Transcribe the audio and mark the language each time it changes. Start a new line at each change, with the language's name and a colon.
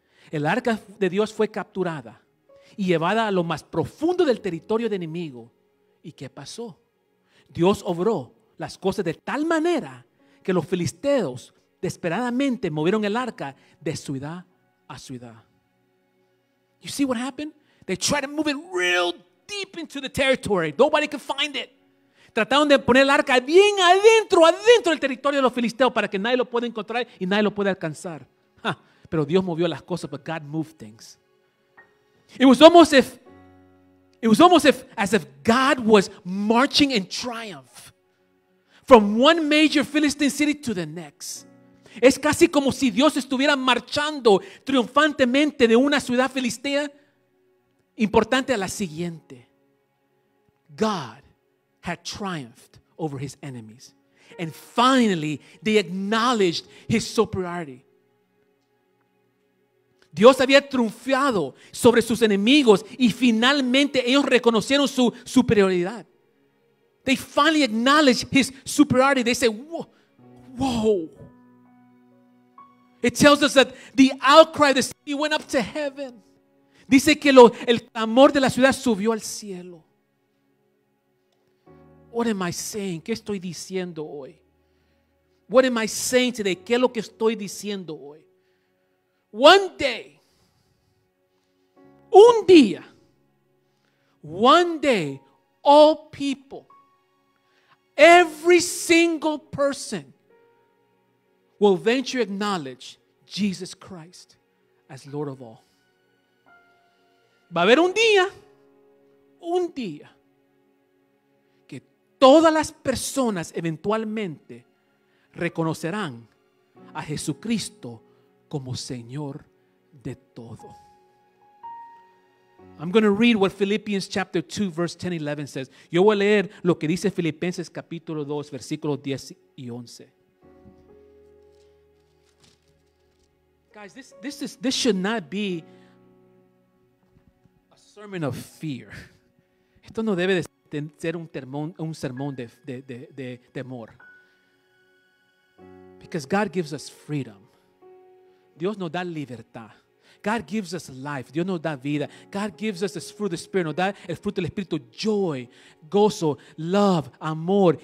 Spanish: El arca de Dios fue capturada y llevada a lo más profundo del territorio del enemigo. ¿Y qué pasó? Dios obró las cosas de tal manera que los filisteos desesperadamente movieron el arca de ciudad a ciudad.
English: You see what happened? They tried to move it real deep into the territory. Nobody could find it.
Spanish: Trataron de poner el arca bien adentro del territorio de los filisteos para que nadie lo pueda encontrar y nadie lo pueda alcanzar. Pero Dios movió las cosas,
English: but God moved things. It was almost as if God was marching in triumph from one major Philistine city to the next.
Spanish: Es casi como si Dios estuviera marchando triunfantemente de una ciudad filistea importante a la siguiente.
English: God had triumphed over his enemies. And finally, they acknowledged his superiority.
Spanish: Dios había triunfado sobre sus enemigos y finalmente ellos reconocieron su superioridad.
English: They finally acknowledged his superiority. They say, whoa. It tells us that the outcry of the city went up to heaven.
Spanish: Dice que el clamor de la ciudad subió al cielo.
English: What am I saying?
Spanish: ¿Qué estoy diciendo hoy?
English: What am I saying today?
Spanish: ¿Qué es lo que estoy diciendo hoy?
English: One day,
Spanish: un día,
English: one day, all people, every single person will eventually acknowledge Jesus Christ as Lord of all.
Spanish: Va a haber un día que todas las personas eventualmente reconocerán a Jesucristo como Señor de todo.
English: I'm going to read what Philippians chapter 2 verse 10 and 11 says.
Spanish: Yo voy a leer lo que dice Filipenses capítulo 2 versículos 10 y 11.
English: Guys, this should not be a sermon of fear.
Spanish: Esto no debe de ser un sermón de temor.
English: Because God gives us freedom.
Spanish: Dios nos da libertad.
English: God gives us life.
Spanish: Dios nos da vida.
English: God gives us the fruit of the Spirit.
Spanish: Nos da el fruto del Espíritu, joy, gozo, love, amor.